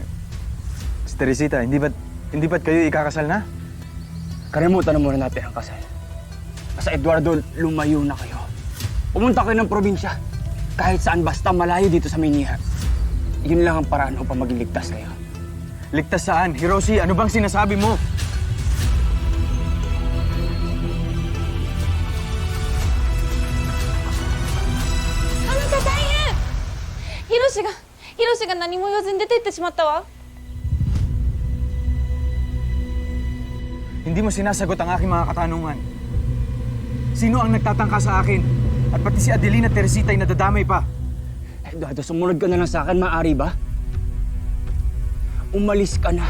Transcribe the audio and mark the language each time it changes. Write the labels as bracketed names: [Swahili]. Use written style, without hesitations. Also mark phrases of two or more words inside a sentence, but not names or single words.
[Filipino] Si Teresita, hindi ba't kayo ikakasal na? Kalimutan na muna natin ang kasal. Basta Eduardo, lumayo na kayo. Pumunta kayo ng probinsya. Kahit saan, basta malayo dito sa Maynila. Yun lang ang paraan upang maging ligtas kayo. Ligtas saan? Hiroshi, ano bang sinasabi mo? [Japanese] Hiroshiが何も言わずに出て行ってしまったわ。 [Filipino] Hindi mo sinasagot ang aking mga katanungan. Sino ang nagtatangka sa akin? At pati si Adelina Teresita ay nadadamay pa. Eduardo, sumunod ka na lang sa akin, maaari ba? Umalis ka na.